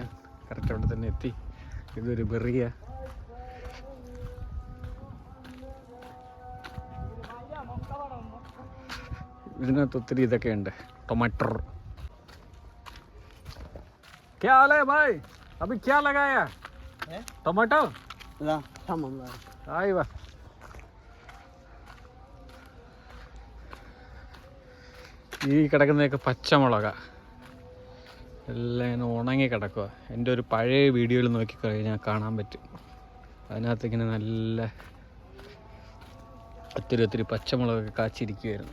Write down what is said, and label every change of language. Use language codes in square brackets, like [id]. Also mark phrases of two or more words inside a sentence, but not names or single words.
[ml] കറക്റ്റ് അവിടെ തന്നെ എത്തി. ഇതൊരു ബെറിയ. ഇതിനകത്ത് ഒത്തിരി ഇതൊക്കെ ഉണ്ട്. ടൊമാറ്റോ, [hi] क्या हाल है भाई? अभी क्या लगाया? टमाटो? आई वाह. [ml] ഈ കിടക്കുന്നതൊക്കെ പച്ചമുളക എല്ലാം ഇങ്ങനെ ഉണങ്ങി കിടക്കുക. എൻ്റെ ഒരു പഴയ വീഡിയോയിൽ നോക്കിക്കഴിഞ്ഞാൽ കാണാൻ പറ്റും. അതിനകത്ത് ഇങ്ങനെ നല്ല ഒത്തിരി പച്ചമുളകൊക്കെ കാച്ചിരിക്കുമായിരുന്നു.